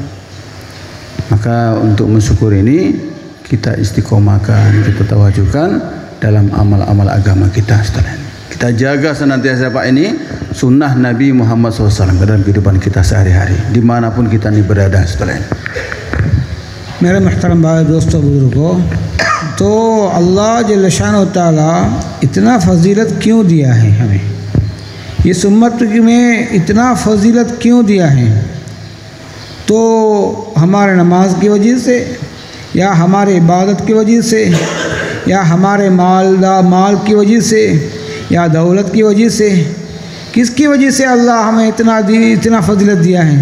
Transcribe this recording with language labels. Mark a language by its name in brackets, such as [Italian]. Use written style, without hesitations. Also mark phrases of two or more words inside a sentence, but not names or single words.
[Indonesian] Maka untuk mensyukur ini kita istiqomahkan, kita tawajukan dalam amal-amal agama kita setelah ini. Kita jaga senantiasa Pak ini sunnah Nabi Muhammad SAW dalam kehidupan kita sehari-hari dimanapun kita ini berada setelah ini. [Hindi] मेरे मुहतरम भाई दोस्तों बुजुर्गों, तो [Arabic] الله جل شأنه تعالى [Hindi] इतना फजीलत क्यों दिया है हमें, इस उम्मत में इतना फजीलत क्यों दिया है? तो हमारे नमाज की वजह से, या हमारे इबादत की वजह से, या हमारे माल की वजह से, या दौलत की वजह से, किसकी वजह से अल्लाह हमें इतना फजीलत दिया है?